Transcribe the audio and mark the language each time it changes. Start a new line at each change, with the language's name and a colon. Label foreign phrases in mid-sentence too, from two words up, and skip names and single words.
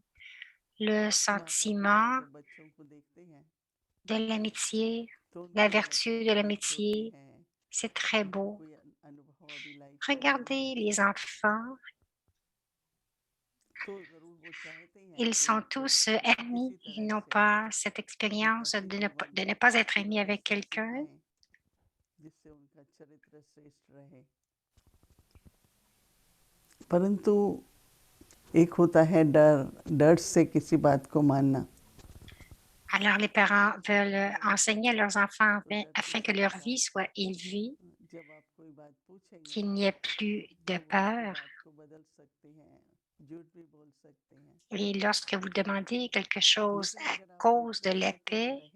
French: Le sentiment de l'amitié, la vertu de l'amitié, c'est très beau. Regardez les enfants, ils sont tous amis, ils n'ont pas cette expérience de ne pas être amis avec quelqu'un.
Hindi: परंतु एक होता है डर, डर से किसी बात को मानना।
French: Alors, les parents veulent enseigner à leurs enfants afin que leur vie soit élevée, qu'il n'y ait plus de peur. Et lorsque vous demandez quelque chose à cause de la paix,